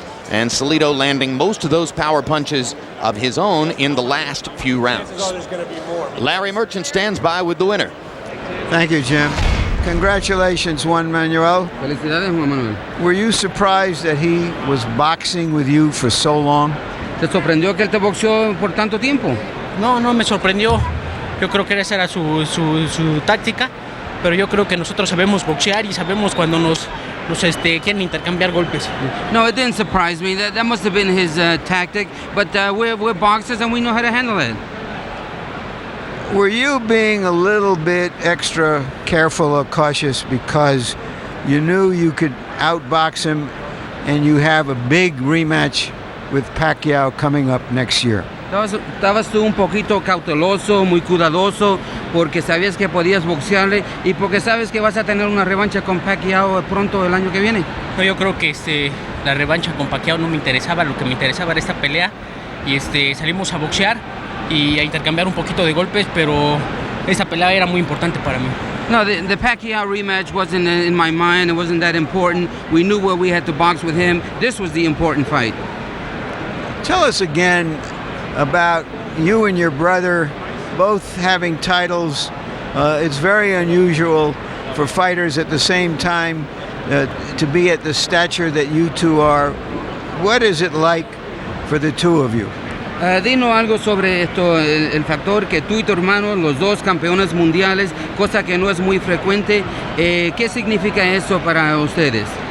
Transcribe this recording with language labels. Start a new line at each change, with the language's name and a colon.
English: And Salido landing most of those power punches of his own in the last few rounds. Larry Merchant stands by with the winner. Thank you, Jim. Congratulations, Juan Manuel.
Spanish: Felicidades, Juan Manuel.
English: Were you surprised that he was boxing with you for so long?
Spanish: ¿Te sorprendió que él te boxeó por tanto tiempo? No, no me sorprendió. Yo creo que esa era su táctica, pero yo creo que nosotros sabemos boxear y sabemos cuando nos quieren intercambiar golpes.
English: No, it didn't surprise me. That must have been his tactic, but we're boxers and we know how to handle it. Were you being a little bit extra careful or cautious because you knew you could outbox him and you have a big rematch with Pacquiao coming up next year?
Spanish: Estabas tú un poquito cauteloso, muy cuidadoso, porque sabías que podías boxearle y porque sabes que vas a tener una revancha con Pacquiao pronto el año que viene. No, yo creo que la revancha con Pacquiao no me interesaba, lo que me interesaba era esta pelea y salimos a boxear y a intercambiar un poquito de golpes, pero esta pelea era muy importante para mí.
English: No, the Pacquiao rematch wasn't in my mind. It wasn't that important. We knew where we had to box with him. This was the important fight. Tell us again about you and your brother both having titles. It's very unusual for fighters at the same time to be at the stature that you two are. What is it like for the two of you?
Spanish: Dinos algo sobre esto, el factor que tú y tu hermano, los dos campeones mundiales, cosa que no es muy frecuente. ¿Qué significa eso para ustedes?